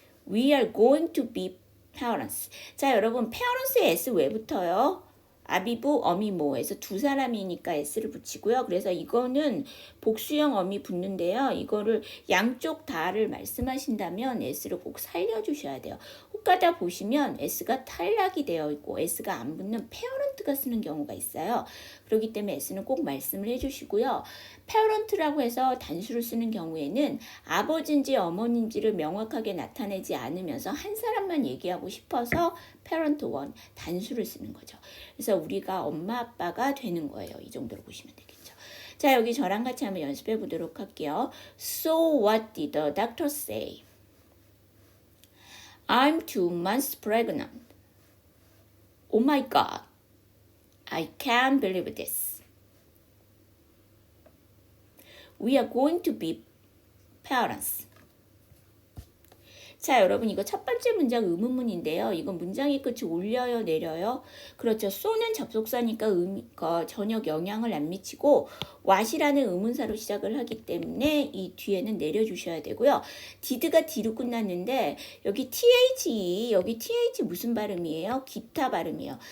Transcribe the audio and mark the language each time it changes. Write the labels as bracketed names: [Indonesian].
[English] We are going to be parents. [Korean] 자, 여러분, parents의 S 왜 붙어요? 아비부, 어미모에서 두 사람이니까 S를 붙이고요. 그래서 이거는 복수형 어미 붙는데요. 이거를 양쪽 다를 말씀하신다면 S를 꼭 살려주셔야 돼요. 혹가다 보시면 S가 탈락이 되어 있고 S가 안 붙는 parent가 쓰는 경우가 있어요. 그렇기 때문에 S는 꼭 말씀을 해주시고요. parent라고 해서 단수를 쓰는 경우에는 아버지인지 어머니인지를 명확하게 나타내지 않으면서 한 사람만 얘기하고 싶어서 parent one 단수를 쓰는 거죠. 그래서 우리가 엄마 아빠가 되는 거예요. 이 정도로 보시면 되겠죠. 자, 여기 저랑 같이 한번 연습해 보도록 할게요. [English] So what did the doctor say? I'm 2 months pregnant. Oh my God. I can't believe this. We are going to be parents. [Korean] 자, 여러분 이거 첫 번째 문장 의문문인데요. 이건 문장의 끝이 올려요, 내려요? 그렇죠. 쏘는 접속사니까 전혀 영향을 안 미치고 what이라는 의문사로 시작을 하기 때문에 이 뒤에는 내려주셔야 되고요. did가 D로 끝났는데 여기 TH 무슨 발음이에요? 기타 발음이에요.